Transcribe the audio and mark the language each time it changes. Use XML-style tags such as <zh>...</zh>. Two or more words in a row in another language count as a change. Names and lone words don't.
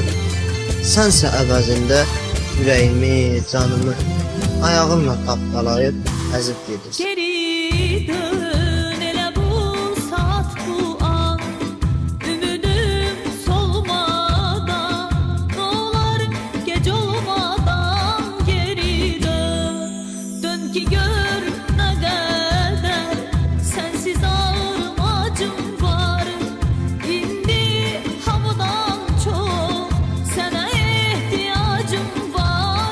<az>Sənsə əvəzində ürəyimi, canımı ayağınla tapdalayıb əzib gedirsən. Geri dön elə bu saat bu an, ümidim solmadan, ne olar gec olmadan geri dön.</az> <tr>Dön ki gör ne kadar sensiz ağrım acım var. İndi hamıdan çok sana ihtiyacım var.</tr>